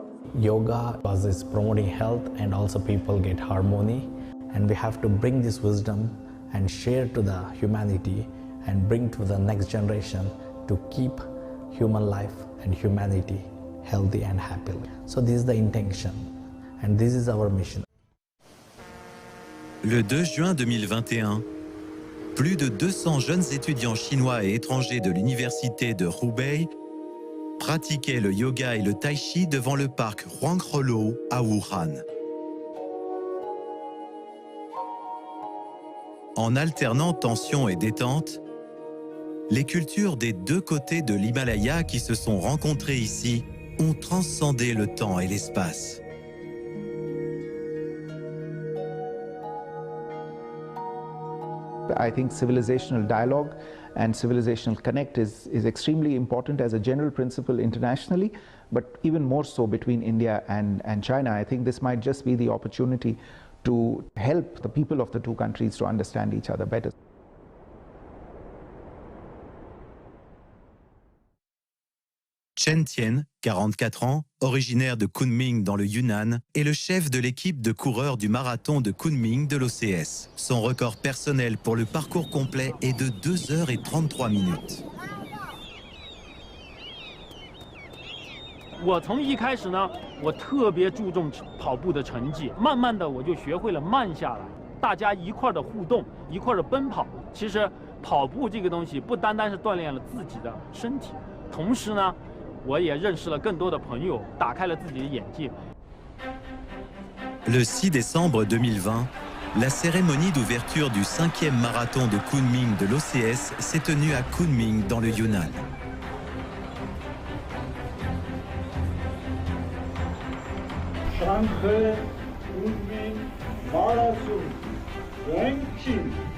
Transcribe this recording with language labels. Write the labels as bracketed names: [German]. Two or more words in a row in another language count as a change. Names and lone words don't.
[English] Yoga is promoting health, and also people get harmony, and we have to bring this wisdom and share to the humanity and bring to the next generation to keep human life and humanity healthy and happy. So this is the intention, and this is our mission. [French] Le 2 juin 2021, plus de 200 jeunes étudiants chinois et étrangers de l'université de Hubei pratiquaient le yoga et le tai chi devant le parc Huanghelou à Wuhan. En alternant tension et détente, les cultures des deux côtés de l'Himalaya qui se sont rencontrées ici ont transcendé le temps et l'espace. [English] I think civilizational dialogue and civilizational connect is extremely important as a general principle internationally, but even more so between India and China. I think this might just be the opportunity to help the people of the two countries to understand each other better. [French] Chen Tian, 44 ans, originaire de Kunming dans le Yunnan, est le chef de l'équipe de coureurs du marathon de Kunming de l'OCS. Son record personnel pour le parcours complet est de 2 heures et 33 minutes. [Chinese] 我从一开始呢，我特别注重跑步的成绩，慢慢的我就学会了慢下来，大家一块的互动，一块的奔跑。其实跑步这个东西不单单是锻炼了自己的身体，同时呢，我也认识了更多的朋友，打开了自己的眼界。 [French] Le 6 décembre 2020, la cérémonie d'ouverture du 5e marathon de Kunming de l'OCS s'est tenue à Kunming dans le Yunnan. [English] Shanghai Kunming Marathon Ranking